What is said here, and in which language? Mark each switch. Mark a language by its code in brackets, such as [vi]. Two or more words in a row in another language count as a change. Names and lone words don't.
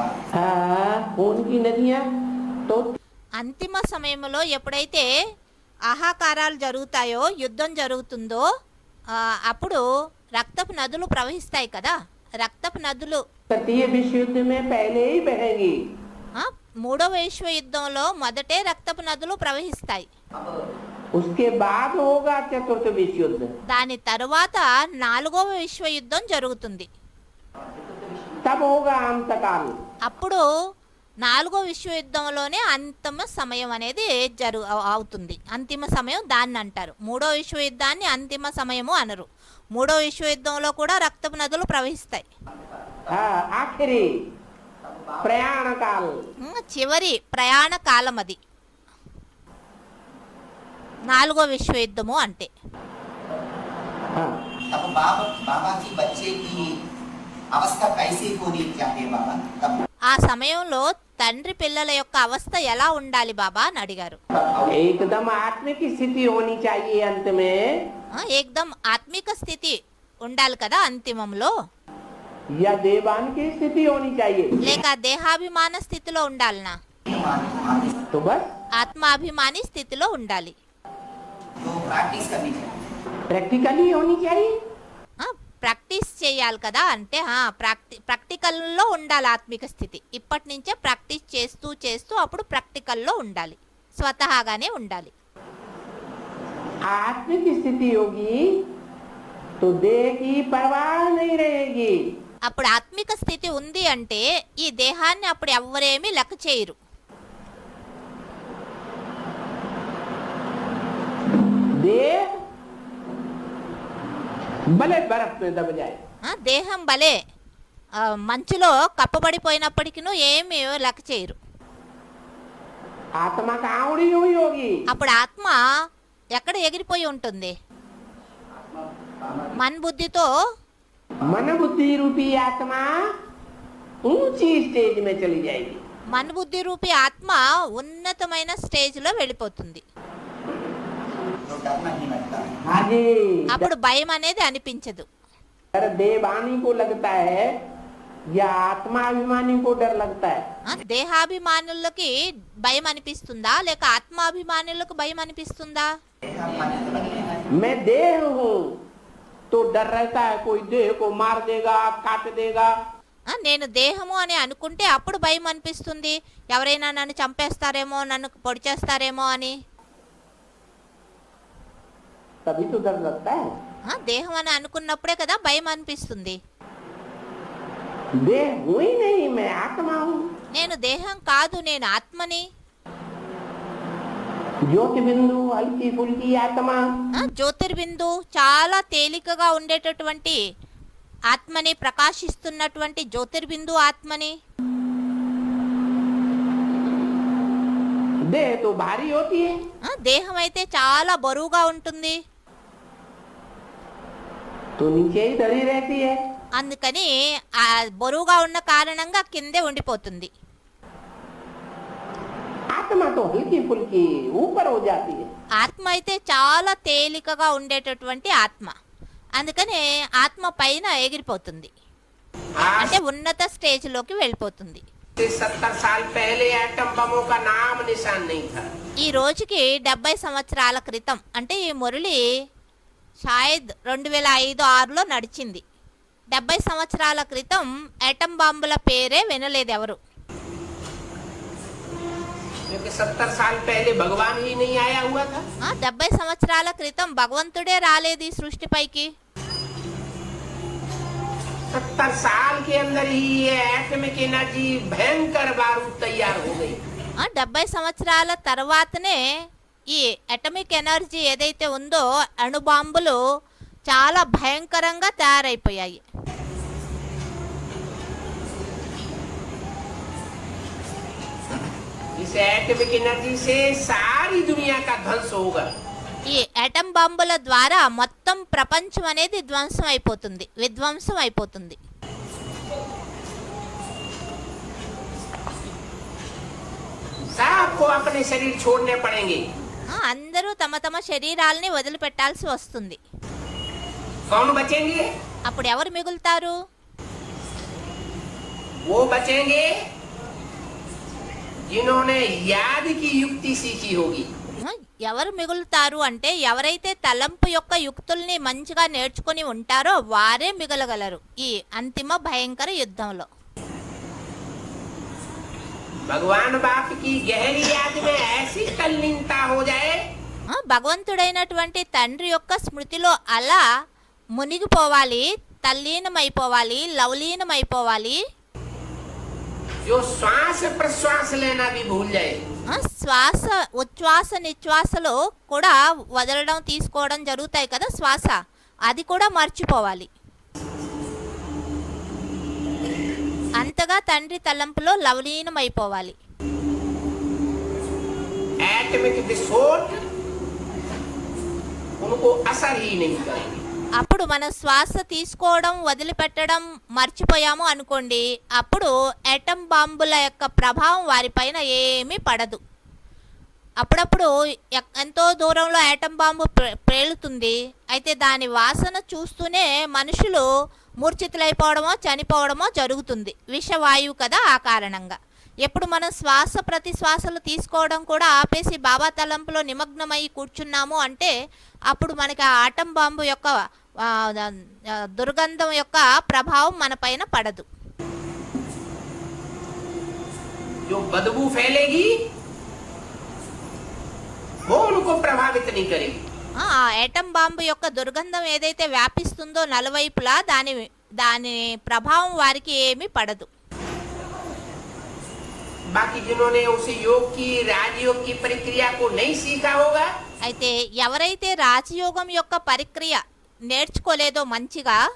[hi] हाँ, खून की नदियाँ तो [te] అంతిమ సమయంలో ఎప్పుడైతే ఆహాకారాలు జరుగుతాయో, యుద్ధం జరుగుతుందో, అప్పుడు రక్తపు నదులు ప్రవహిస్తాయి కదా. రక్తపు నదులు [hi] तृतीय विश्व युद्ध में पहले ही बहेंगी। [te] మూడవ విశ్వ యుద్ధంలో మొదటే రక్తపు నదులు ప్రవహిస్తాయి. [hi] उसके बाद होगा चतुर्थ विश्व युद्ध। [te] దాని తరువాత 4వ విశ్వ యుద్ధం జరుగుతుంది. [hi] तब होगा अंतकाल। [te] అప్పుడు నాలుగో విశ్వయుద్ధంలోనే అంతిమ సమయం అనేది అవుతుంది. అంతిమ సమయం దాన్ని అంటారు. మూడో విశ్వయుద్ధాన్ని అంతిమ సమయము అనరు. మూడో విశ్వయుద్ధంలో కూడా రక్తపు నదులు ప్రవహిస్తాయి. [hi] आखिरी प्रयाण काल, [te] చివరి ప్రయాణ కాలం అది నాలుగో విశ్వయుద్ధము అంటే. [hi] तब बाबा की बच्चे की अवस्था कैसी होनी चाहिए बाबा? तब [te] ఆ సమయంలో తండ్రి పిల్లల యొక్క అవస్థ ఎలా ఉండాలి బాబా అని అడిగారు. [hi] एकदम आत्मिक स्थिति होनी चाहिए अंत में, [te] ఏకదం ఆత్మిక స్థితి ఉండాలి కదా అంతిమంలో, [hi] या देवान की स्थिति होनी चाहिए. [te] లేక దేహాభిమాన స్థితిలో ఉండాలనా? [hi] तो बस [te] ఆత్మాభిమాని స్థితిలో ఉండాలి. [hi] तो प्रैक्टिस करनी चाहिए. प्रैक्टिकली होनी चाहिए. [te] ప్రాక్టీస్ చేయాలి కదా అంటే ప్రాక్టికల్లో ఉండాలి ఆత్మిక స్థితి. ఇప్పటి నుంచే ప్రాక్టీస్ చేస్తూ చేస్తూ అప్పుడు ప్రాక్టికల్లో ఉండాలి, స్వతహాగానే ఉండాలి. [hi] आत्मिक स्थिति होगी तो देह की परवाह नहीं रहेगी. [te] అప్పుడు ఆత్మిక స్థితి ఉంది అంటే ఈ దేహాన్ని అప్పుడు ఎవ్వరేమీ లెక్క చేయరు. [hi] देह भले बर्फ में दब जाए, [te] దేహం భలే మంచులో కప్పబడిపోయినప్పటికీ ఏమీ లెక్క చేయరు. [hi] आत्मा कहाँ उड़ी हुई होगी? [te] అప్పుడు ఆత్మ ఎక్కడ ఎగిరిపోయి ఉంటుంది? మన బుద్ధితో [hi] मन बुद्धि रूपी आत्मा ऊंची स्टेज में चली जाएगी. [te] మన బుద్ధి రూపీ ఆత్మ ఉన్నతమైన స్టేజ్లో వెళ్ళిపోతుంది. [hi] तो डर नहीं लगता. हाँ जी. [te] అప్పుడు భయం అనేది అనిపించదు. [hi] डर देवानी को लगता है या आत्माभिमानी को डर लगता है? [te] దేహాభిమానులకి భయం అనిపిస్తుందా లేక ఆత్మాభిమానులకు భయం అనిపిస్తుందా? [hi] मैं देह हूँ तो डर रहता है कोई देह को मार देगा, काट देगा. [te] నేను దేహము అని అనుకుంటే అప్పుడు భయం అనిపిస్తుంది, ఎవరైనా నన్ను చంపేస్తారేమో, నన్ను పొడి చేస్తారేమో అని. [hi] तभी तो डर लगता है. [te] దేహం అని అనుకున్నప్పుడే కదా భయం అనిపిస్తుంది. [hi] देह हूँ ही नहीं, मैं आत्मा हूँ. [te] నేను దేహం కాదు, నేను ఆత్మని. [hi] ज्योति बिंदु हल्की फुल्की आत्मा. [te] జ్యోతిర్బిందు చాలా తేలికగా ఉండేటటువంటి ఆత్మని, ప్రకాశిస్తున్నటువంటి జ్యోతిర్బిందు ఆత్మని. [hi] देह तो भारी होती है. [te] దేహం అయితే చాలా బరువుగా ఉంటుంది, [hi] तो नीचे ही धरी रहती है. [te] అందుకని ఆ బరువుగా ఉన్న కారణంగా కిందే ఉండిపోతుంది. [hi] आत्मा तो हल्की फुल्की ऊपर हो जाती है. [te] ఆత్మ అయితే చాలా తేలికగా ఉండేటటువంటి ఆత్మ, అందుకని ఆత్మ పైన ఎగిరిపోతుంది, [hi] आज [te] అంటే ఉన్నత స్టేజ్లోకి వెళ్ళిపోతుంది. [hi] से 70 साल पहले एटम बमों का नाम निशान नहीं था. [te] ఈ రోజుకి 70 సంవత్సరాల క్రితం, అంటే ఈ మురళి షాయద్ 2005-6లో నడిచింది. 70 సంవత్సరాల క్రితం యాటమ్ బాంబుల పేరే వినలేదు ఎవరు. [hi] क्योंकि 70 साल पहले भगवान ही नहीं आया हुआ था. [te] 70 సంవత్సరాల క్రితం భగవంతుడే రాలేదు ఈ సృష్టిపైకి. [hi] 70 साल के अंदर ही ये [en] atomic energy [hi] भयंकर बारूद तैयार हो गई. [te] 70 సంవత్సరాల తర్వాతనే ఈ [en] atomic energy [te] ఏదైతే ఉందో అణుబాంబులు చాలా భయంకరంగా తయారైపోయాయి. [hi] इस [en] atomic energy [hi] से सारी दुनिया का ध्वंस होगा. [te] ఈ అటమ్ బాంబుల ద్వారా మొత్తం ప్రపంచం అనేది ధ్వంసం అయిపోతుంది, విధ్వంసం అయిపోతుంది. [hi] सबको अपने शरीर छोड़ने पड़ेंगे. [te] అందరూ తమ తమ శరీరాలని వదిలిపెట్టాల్సి వస్తుంది. [hi] कौन बचेंगे? [te] అప్పుడు ఎవరు మిగులుతారు? [hi] वो बचेंगे जिन्होंने याद की युक्ति सीखी होगी. [te] ఎవరు మిగులుతారు అంటే ఎవరైతే తలంపు యొక్క యుక్తుల్ని మంచిగా నేర్చుకుని ఉంటారో వారే మిగలగలరు ఈ అంతిమ భయంకర యుద్ధంలో. [hi] भगवान बाप की गहरी याद में ऐसी तल्लीनता हो जाए [te] భగవంతుడైనటువంటి తండ్రి యొక్క స్మృతిలో అలా మునిగిపోవాలి, తల్లీనమైపోవాలి, లవలీనమైపోవాలి. [hi] जो श्वास प्रश्वास लेना भी भूल जाए, [te] శ్వాస ఉచ్ఛ్వాస నిశ్వాసలో కూడా వదలడం తీసుకోవడం జరుగుతాయి కదా శ్వాస, అది కూడా మర్చిపోవాలి. అంతగా తండ్రి తలంపులో లవలీనమైపోవాలి. [hi] एटमिक विस्फोट उनको असर ही नहीं करेंगे. [te] అప్పుడు మనం శ్వాస తీసుకోవడం వదిలిపెట్టడం మర్చిపోయాము అనుకోండి, అప్పుడు యాటమ్ బాంబుల యొక్క ప్రభావం వారిపైన ఏమీ పడదు. అప్పుడప్పుడు ఎంతో దూరంలో యాటమ్ బాంబు పేలుతుంది, అయితే దాని వాసన చూస్తూనే మనుషులు మూర్ఛితులైపోవడమో చనిపోవడమో జరుగుతుంది. విషవాయువు కదా, ఆ కారణంగా ఎప్పుడు మనం శ్వాస ప్రతి శ్వాసలు తీసుకోవడం కూడా ఆపేసి బాబా తలంపులో నిమగ్నమై కూర్చున్నాము అంటే అప్పుడు మనకి ఆ ఆటం బాంబు యొక్క దుర్గంధం యొక్క ప్రభావం మన పైన పడదు. [hi] जो बदबू फैलेगी वो उनको प्रभावित नहीं करेगी. [te] ఆ ఆటం బాంబు యొక్క దుర్గంధం ఏదైతే వ్యాపిస్తుందో నలువైపులా దాని ప్రభావం వారికి ఏమీ పడదు. [hi] बाकी जिन्होंने उस योग की राजयोग की प्रक्रिया को नहीं सीखा होगा, [te] అయితే ఎవరైతే రాజయోగం యొక్క ప్రక్రియ నేర్చుకోలేదో మంచిగా,